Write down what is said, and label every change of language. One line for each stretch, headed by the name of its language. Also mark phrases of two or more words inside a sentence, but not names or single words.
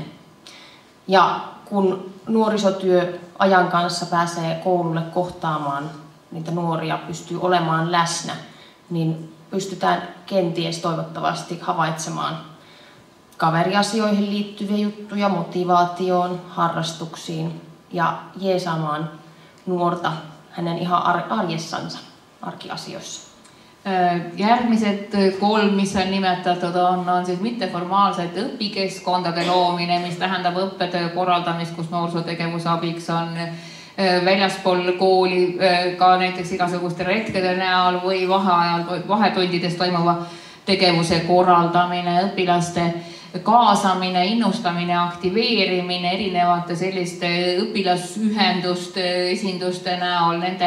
Finnish: Ja kun nuorisotyö ajan kanssa pääsee koululle kohtaamaan niitä nuoria, pystyy olemaan läsnä, niin pystytään kenties toivottavasti havaitsemaan kaveriasioihin liittyviä juttuja, motivaatioon, harrastuksiin ja jeesaamaan nuorta hänen ihan arjessansa, arkiasioissa.
Estonian: Järgmised 3, mis on nimetatud, on siis mitteformaalsete õpikeskkondade loomine, mis tähendab õppetöö korraldamist, kus noorsootegevuse abiks on väljaspool kooli ka näiteks igasuguste retkede näol või vahetundides toimuva tegevuse korraldamine, õpilaste kaasamine, innustamine, aktiveerimine erinevate selliste õpilasühenduste, esinduste näol, nende